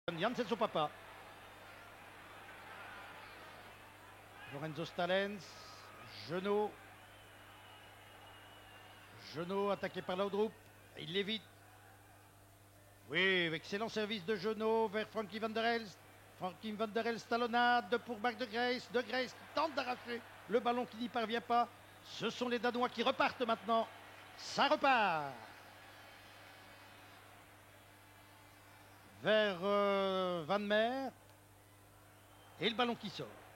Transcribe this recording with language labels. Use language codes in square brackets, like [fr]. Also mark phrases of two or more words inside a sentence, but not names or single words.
[fr] Jan, c'est son papa. Lorenzo Stalens, Genot. Genot attaqué par Laudrup. Il l'évite. Oui, excellent service de Genot vers Frankie van der Elst. Frankie van der Elst talonnade pour Marc de Grace. De Grace tente d'arracher le ballon qui n'y parvient pas. Ce sont les Danois qui repartent maintenant. Ça repart. Vers Van Meer. Et le ballon qui sort.